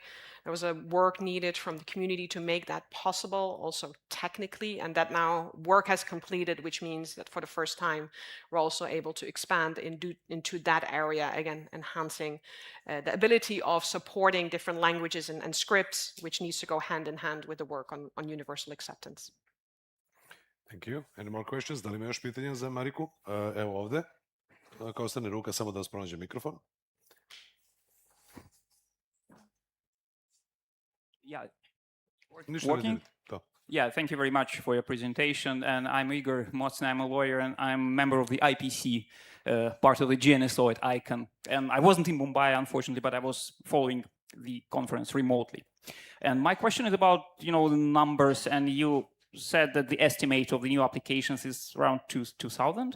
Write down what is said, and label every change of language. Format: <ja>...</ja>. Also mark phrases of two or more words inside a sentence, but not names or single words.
<en>There was a work needed from the community to make that possible, also technically, and that now work has completed, which means that for the first time, we're also able to expand into that area, again, enhancing the ability of supporting different languages and scripts, which needs to go hand in hand with the work on universal acceptance. Thank you. Any more questions?</en> <sr>Da li ima još pitanja za Mariku? Evo ovde. Ako ostane ruka, samo da vas pronađe mikrofon.</sr> <en>Yeah.</en> <sr>Ništa ne</sr> <en>Working?</en> <sr>to.</sr> <en>Yeah, thank you very much for your presentation. And I'm Igor Mocna, I'm a lawyer, and I'm a member of the IPC, part of the GNSO at ICANN. And I wasn't in Mumbai, unfortunately, but I was following the conference remotely. And my question is about, the numbers, and you said that the estimate of the new applications is around 2,000.</en>